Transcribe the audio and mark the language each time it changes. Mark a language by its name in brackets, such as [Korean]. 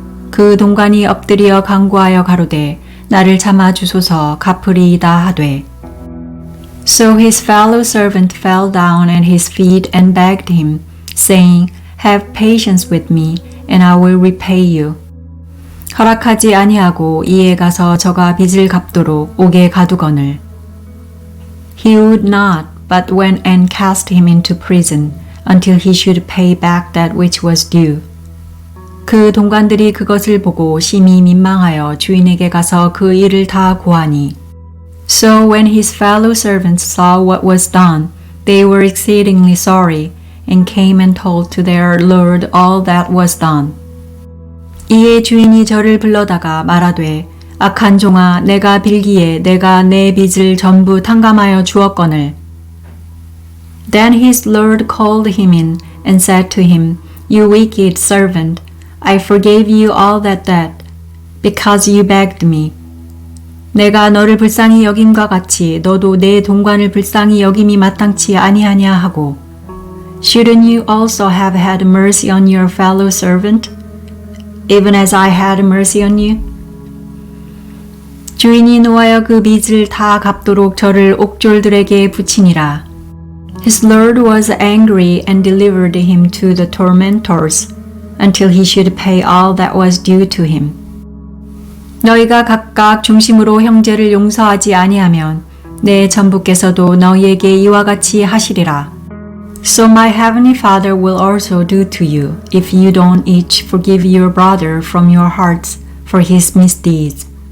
[Korean] 그 동관이 엎드려 간구하여 가로되 나를 참아 주소서 갚으리이다 하되 [English] So his fellow servant fell down at his feet and begged him, saying, Have patience with me, and I will repay you. [Korean] 허락하지 아니하고 이에 가서 저가 빚을 갚도록 옥에 가두거늘. [English] He would not, but went and cast him into prison, until he should pay back that which was due. [Korean] 그 동관들이 그것을 보고 심히 민망하여 주인에게 가서 그 일을 다 고하니 [English] So when his fellow servants saw what was done, they were exceedingly sorry, and came and told to their lord all that was done. [Korean] 이에 주인이 저를 불러다가 말하되 악한 종아 내가 빌기에 내가 내 빚을 전부 탕감하여 주었거늘. [English] Then his lord called him in and said to him, You wicked servant, I forgave you all that debt, because you begged me. [Korean] 내가 너를 불쌍히 여김과 같이 너도 내 동관을 불쌍히 여김이 마땅치 아니하냐 하고 [English] Shouldn't you also have had mercy on your fellow servant, even as I had mercy on you? [Korean] 주인이 노하여 그 빚을 다 갚도록 저를 옥졸들에게 붙이니라. [English] His Lord was angry and delivered him to the tormentors until he should pay all that was due to him. [Korean] 너희가 각각 중심으로 형제를 용서하지 아니하면 내 전부께서도 너희에게 이와 같이 하시리라. [English] So my heavenly Father will also do to you if you don't each forgive your brother from your hearts for his misdeeds.